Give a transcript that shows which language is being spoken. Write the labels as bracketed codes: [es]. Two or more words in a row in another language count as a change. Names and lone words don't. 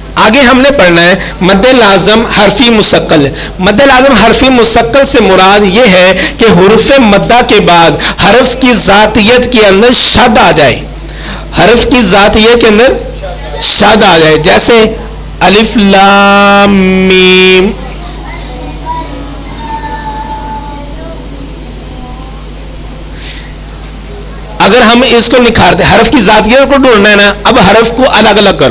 [ur] آگے ہم نے پڑھنا ہے مد لازم حرفی مستقل. مد لازم حرفی مستقل سے مراد یہ ہے کہ حروف مدہ کے بعد حرف کی ذاتیت کے اندر شد آ جائے. حرف کی ذاتیت کے اندر شد آ جائے. جیسے الف لام میم. اگر ہم اس کو نکھارتے حرف کی ذاتیت کو ڈھونڈنا ہے نا, اب حرف کو الگ الگ کرو.